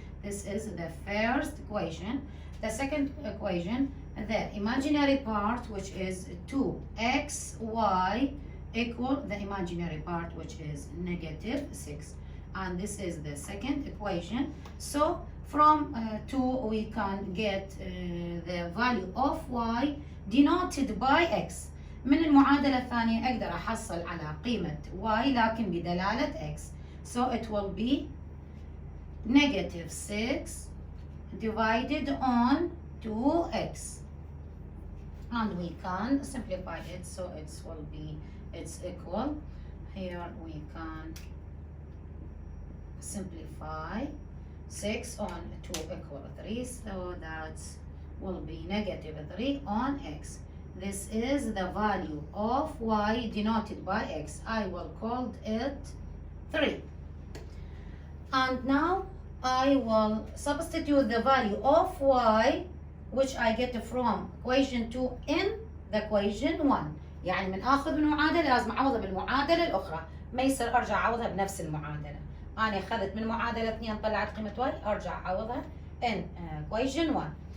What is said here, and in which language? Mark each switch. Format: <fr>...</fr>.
<en>This is the first equation. The second equation, the imaginary part, which is 2xy equal the imaginary part, which is negative 6. And this is the second equation. So from 2 we can get the value of y denoted by x.</en> <ar>من المعادلة الثانية أقدر أحصل على قيمة y لكن بدلالة x.</ar> <en>So it will be negative 6 divided on 2x. And we can simplify it, so it's equal. Here we can simplify 6 on 2 equal 3, so that will be negative 3 on x. This is the value of y denoted by x. I will call it 3. And now I will substitute the value of y which I get from equation 2 in the equation 1.</en> <ar>يعني من آخذ من معادلة لازم أعوضها بالمعادلة الأخرى، ما يصير أرجع أعوضها بنفس المعادلة. أنا أخذت من معادلة 2 طلعت قيمة y، أرجع أعوضها</ar> <en>in equation 1.</en>